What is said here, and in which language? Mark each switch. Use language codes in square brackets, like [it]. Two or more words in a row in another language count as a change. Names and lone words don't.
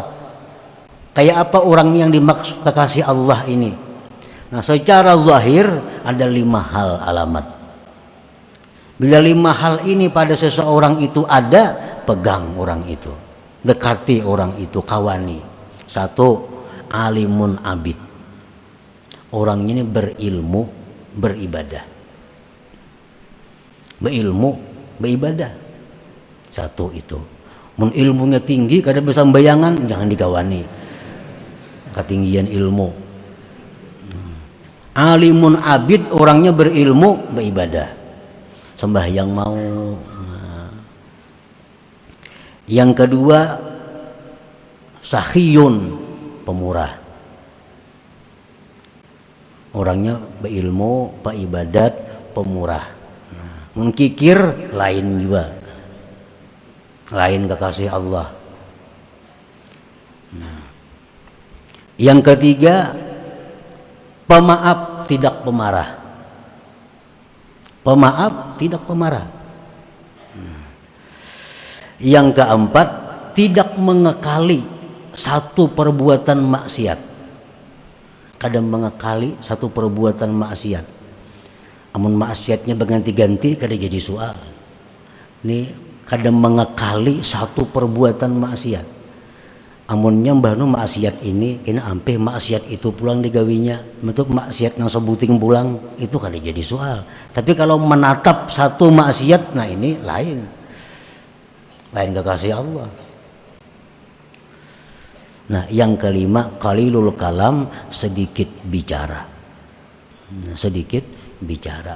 [id] Kayak apa orang yang dimaksud kekasih Allah ini? Nah, secara zahir ada 5 hal alamat. Bila 5 hal ini pada seseorang itu ada, pegang orang itu, dekati orang itu, kawani. [ar] 1, alimun abid. [id] Orang ini berilmu, beribadah. Berilmu, beribadah. 1 itu. [bjn] Mun ilmunya tinggi, kadang bisa bayangan, jangan dikawani. [id] Ketinggian ilmu. [ar] Alimun abid, [id] orangnya berilmu, beribadah. Sembahyang mau. Yang kedua, sakhiyun, pemurah. Orangnya berilmu, beribadat, pemurah. [bjn] Mun kikir, lain juga. Lain kekasih Allah. [id] Yang ketiga, pemaaf, tidak pemarah. Pemaaf, tidak pemarah. Yang keempat, tidak mengekali satu perbuatan maksiat. Kadang mengekali satu perbuatan maksiat. [bjn] Amun maksiatnya berganti-ganti, kadang jadi soal. [id] Ini kadang mengekali satu perbuatan maksiat. [bjn] Amunnya mbahnu maksiat ini kena ampih maksiat itu pulang digawinya, bentuk maksiat yang sebuting pulang itu kadang jadi soal. [id] Tapi kalau menatap satu maksiat, nah ini lain kekasih Allah. Nah, yang kelima, [ar] qalilul kalam, [id] sedikit bicara. Sedikit bicara.